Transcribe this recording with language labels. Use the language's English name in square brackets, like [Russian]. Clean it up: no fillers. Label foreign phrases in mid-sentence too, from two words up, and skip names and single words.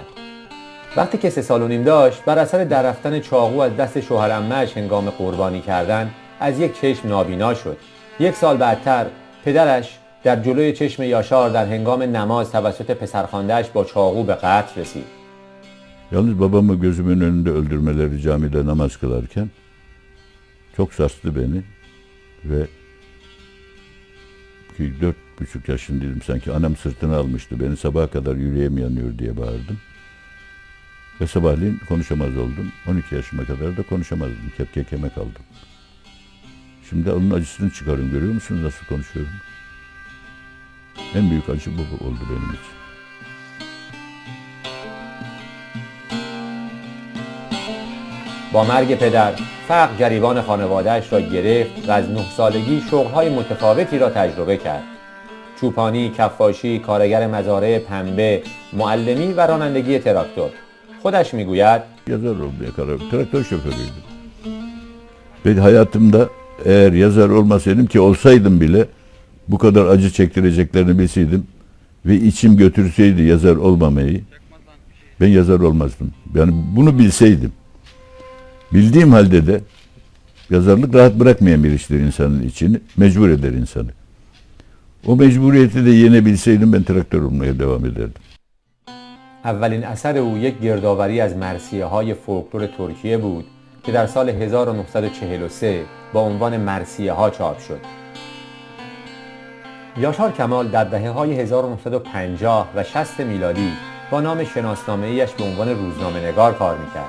[Persian] وقتی که 3 سال و نیم داشت بر اثر دررفتن چاقو از دست شوهر عمه‌اش هنگام قربانی کردن از یک چشم نابینا شد. 1 سال بعدتر پدرش در جلوی چشم یاشار در هنگام نماز توسط پسرخوانده‌اش با چاقو به قتل رسید. [Turkish] Yalnız babamı gözümün önünde öldürmeleri camide namaz kılarken çok sarstı beni ve 4,5 yaşındaydım sanki, anam sırtına almıştı beni, sabaha kadar yüreğim yanıyor diye bağırdım ve sabahleyin konuşamaz oldum. 12 yaşıma kadar da konuşamazdım, kekeme kaldım. Şimdi onun acısını çıkarıyorum, görüyor musunuz nasıl konuşuyorum? En büyük acı bu oldu benim için. [Persian] با مرگ پدر، فقر گریبان خانواده‌اش را گرفت و از 9 سالگی شغل‌های متفاوتی را تجربه کرد. چوپانی، کفاشی، کارگر مزارع پنبه، معلمی و رانندگی تراکتور. خودش میگوید [Turkish] yazar olmaya karar verdim. Traktör şoförüydüm. Ve hayatımda eğer yazar olmasaydım, ki olsaydım bile bu kadar acı çektireceklerini bilseydim ve içim götürseydi yazar olmamayı, ben yazar olmazdım. Yani bunu bilseydim. Bildiğim halde de yazarlık rahat bırakmayan bir iştir insanın içini, mecbur eder insanı. O mecburiyeti de yenebilseydim ben traktör olmaya devam ederdim. [Persian] اولین اثر او یک گردآوری از مرثیه‌های فولکلور ترکیه بود که در سال 1943 با عنوان مرثیه‌ها چاپ شد. یاشار کمال در دهه‌های 1950 و 60 میلادی با نام شناسنامه‌ایش به عنوان روزنامه‌نگار کار می‌کرد.